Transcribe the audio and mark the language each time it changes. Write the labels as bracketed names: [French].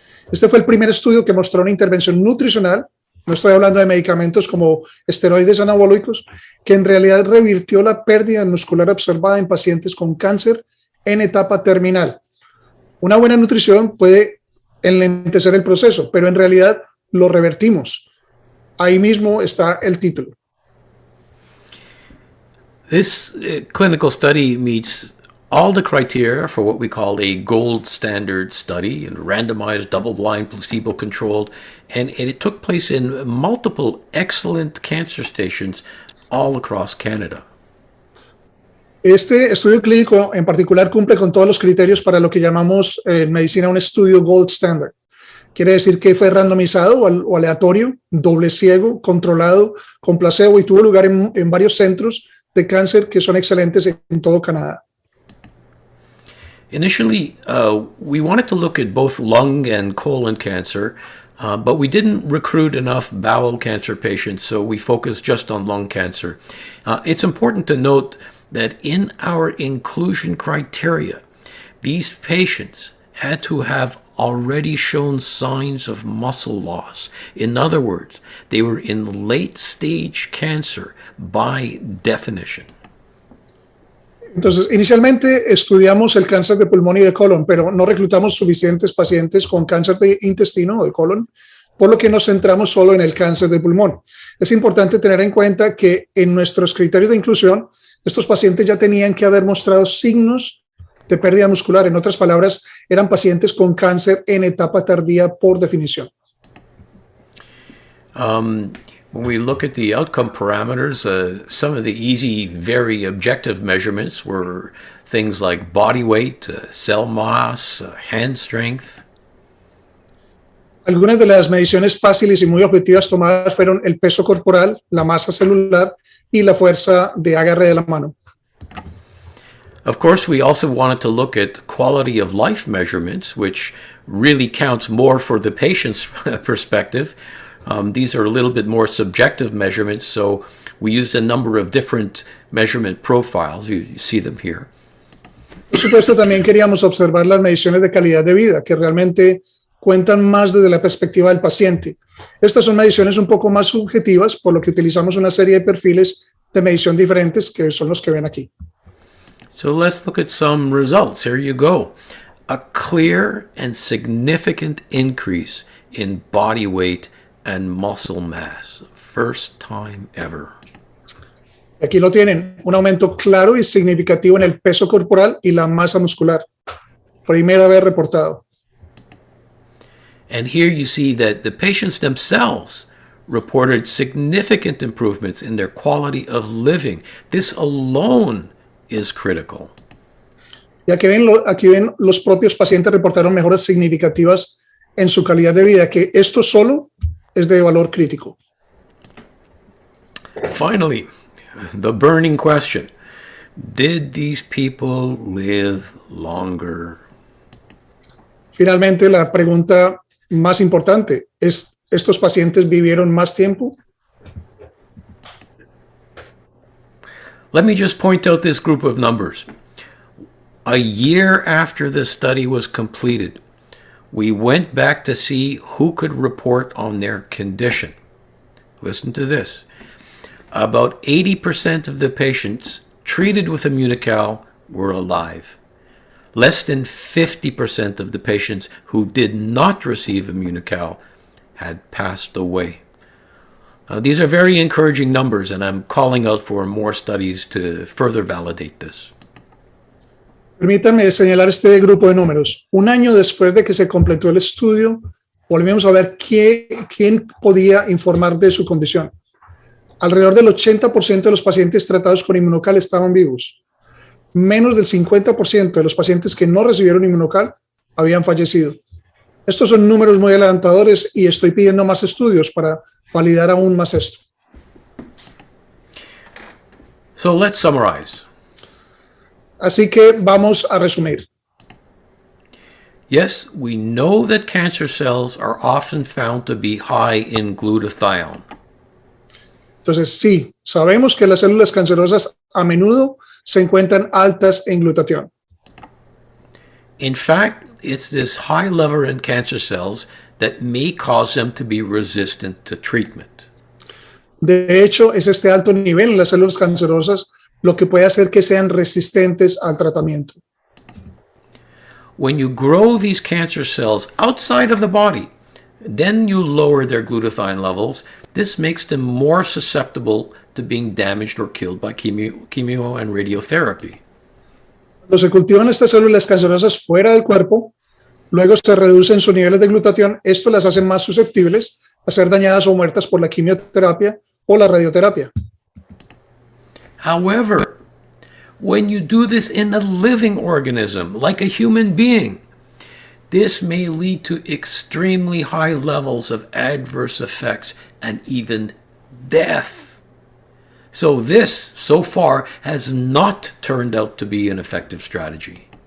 [Spanish] Este fue el primer estudio que mostró una intervención nutricional, no estoy hablando de medicamentos como esteroides anabólicos, que en realidad revirtió la pérdida muscular observada en pacientes con cáncer en etapa terminal. Una buena nutrición puede enlentecer el proceso, pero en realidad lo revertimos. Ahí mismo está el título. [English] This clinical study meets all the criteria for what we call a gold standard study, and randomized, double-blind, placebo-controlled, and it took place in multiple excellent cancer stations all across Canada. [Spanish] Este estudio clínico en particular cumple con todos los criterios para lo que llamamos en medicina un estudio gold standard. Quiere decir que fue randomizado o aleatorio, doble ciego, controlado, con placebo y tuvo lugar en varios centros de cáncer que son excelentes en todo Canadá. [English] Initially, we wanted to look at both lung and colon cancer, but we didn't recruit enough bowel cancer patients, so we focused just on lung cancer. It's important to note that in our inclusion criteria, these patients had to have already shown signs of muscle loss. In other words, they were in late-stage cancer by definition. [Spanish] Entonces, inicialmente estudiamos el cáncer de pulmón y de colon, pero no reclutamos suficientes pacientes con cáncer de intestino o de colon, por lo que nos centramos solo en el cáncer de pulmón. Es importante tener en cuenta que en nuestros criterios de inclusión, estos pacientes ya tenían que haber mostrado signos de pérdida muscular. En otras palabras, eran pacientes con cáncer en etapa tardía por definición. [English] When we look at the outcome parameters, some of the easy, very objective measurements were things like body weight, cell mass, hand strength. [Spanish] Algunas de las mediciones fáciles y muy objetivas tomadas fueron el peso corporal, la masa celular y la fuerza de agarre de la mano. [English] Of course, we also wanted to look at quality of life measurements, which really counts more for the patient's perspective. These are a little bit more subjective measurements, so we used a number of different measurement profiles. You see them here. [Spanish] Por supuesto, también queríamos observar las mediciones de calidad de vida, que realmente cuentan más desde la perspectiva del paciente. Estas son mediciones un poco más subjetivas, por lo que utilizamos una serie de perfiles de medición diferentes, que son los que ven aquí. [English] So let's look at some results. Here you go. A clear and significant increase in body weight and muscle mass. First time ever. [Spanish] Aquí lo tienen, un aumento claro y significativo en el peso corporal y la masa muscular. Primera vez reportado. [English] And here you see that the patients themselves reported significant improvements in their quality of living. This alone is critical. [Spanish] Y aquí ven los propios pacientes reportaron mejoras significativas en su calidad de vida, que esto solo es de valor crítico. [English] Finally, the burning question. Did these people live longer? [Spanish] Finalmente, la pregunta más importante es, ¿estos pacientes vivieron más tiempo? [English] Let me just point out this group of numbers. A year after the study was completed, we went back to see who could report on their condition. Listen to this. About 80% of the patients treated with Immunical were alive. Less than 50% of the patients who did not receive Immunical had passed away. These are very encouraging numbers, and I'm calling out for more studies to further validate this. [Spanish] Permítanme señalar este grupo de números. Un año después de que se completó el estudio, volvimos a ver quién podía informar de su condición. Alrededor del 80% de los pacientes tratados con Immunocal estaban vivos. Menos del 50% de los pacientes que no recibieron Immunocal habían fallecido. Estos son números muy alentadores y estoy pidiendo más estudios para validar aún más esto. [English] So let's summarize. [Spanish] Así que vamos a resumir. [English] Yes, we know that cancer cells are often found to be high in glutathione. [Spanish] Entonces, sí, sabemos que las células cancerosas a menudo se encuentran altas en glutatión. [English] In fact, it's this high level in cancer cells that may cause them to be resistant to treatment. [Spanish] De hecho, es este alto nivel en las células cancerosas lo que puede hacer que sean resistentes al tratamiento. [English] When you grow these cancer cells outside of the body, then you lower their glutathione levels. This makes them more susceptible to being damaged or killed by chemo and radiotherapy. [Spanish] Cuando se cultivan estas células cancerosas fuera del cuerpo, luego se reducen sus niveles de glutatión. Esto las hace más susceptibles a ser dañadas o muertas por la quimioterapia o la radioterapia. [English] However, when you do this in a living organism, like a human being, this may lead to extremely high levels of adverse effects and even death. So this, so far, has not turned out to be an effective strategy.